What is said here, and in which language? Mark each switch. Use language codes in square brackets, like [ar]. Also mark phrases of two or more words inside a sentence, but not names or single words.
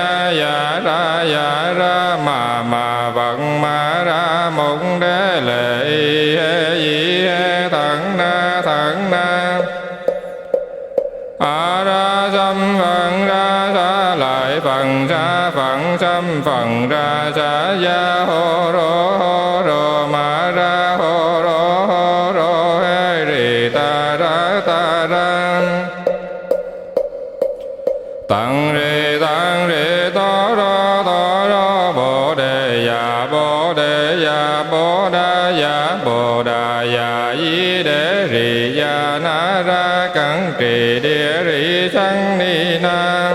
[vi] ya ra mà vận ma ra mục đế lệ he di he thẳng na a ra sâm phần ra sa lại phần sa phận sâm phần ra sa ya hô rô ma ra hô rô he ri ta ra tăng rê to ro bồ đề ya bồ đà ya y đế ri ya na ra cẩn trì địa ri sang ni na